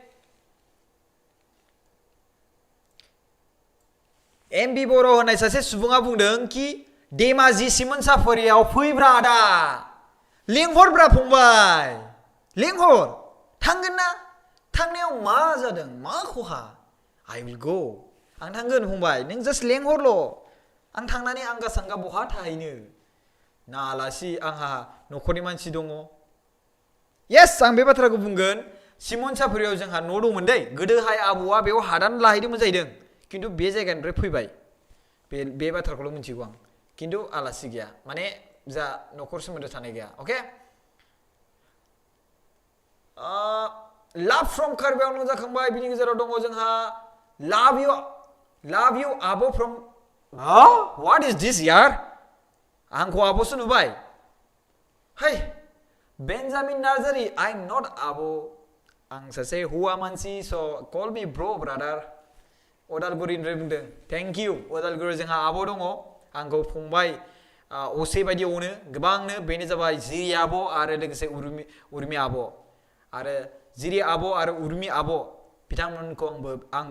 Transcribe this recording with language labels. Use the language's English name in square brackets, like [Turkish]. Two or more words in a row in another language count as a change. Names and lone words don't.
[Bodo] एमबि बर' होननाय सासे सुबुङा बुंदों कि धेमाजि सिमोनसाफुरियाव फैब्रा आदा लेंहरब्रा फंबाय लेंहर थांगोन ना थांनायाव मा जादों मा खहा [English] I will go [Bodo] आं थांगोन फंबाय नों जास्ट लेंहरल' आं थांनानै आंगा सांगा बहा थाहैनो ना आलासि आंहा न'खरनि मानसि दङ येस आं बे बाथ्राखौ बुंगोन सिमोनसाफुरियाव जोंहा न' दंमोन दै गोदोहाय आबौआ बेयाव हादान लाहैदोंमोन जाहैदों खिन्थु बे जायगानिफ्राय फैबाय बे बाथ्राखौल' मिथिगौ आं खिन्थु आलासि गैया माने जा न'खर सोमोन्दो थानाय गैया अके [English] love from [Bodo] कार्बि आंलं जाखांबाय बिनि गेजेराव दङ जोंहा [English] love you [Bodo] abo [English] from what is this [Bodo] यार आंखौ आब'सो नुबाय hey बेन्जामिन नार्जारी [English] I'm not [Bodo] आब' आं सासे हौवा मानसि [English] so call me bro brother [Bodo] अदालगुरिनिफ्राय बुंदों [English] thank you [Bodo] अदालगुरियाव जोंहा आब' दङ आंखौ फंबाय असे बायदि अनो गोबांनो बेनो जाबाय जिरि आब' आरो लोगोसे उर्मि आब' आरो जिरि आब' आरो उर्मि आब' बिथांमोनखौ आंबो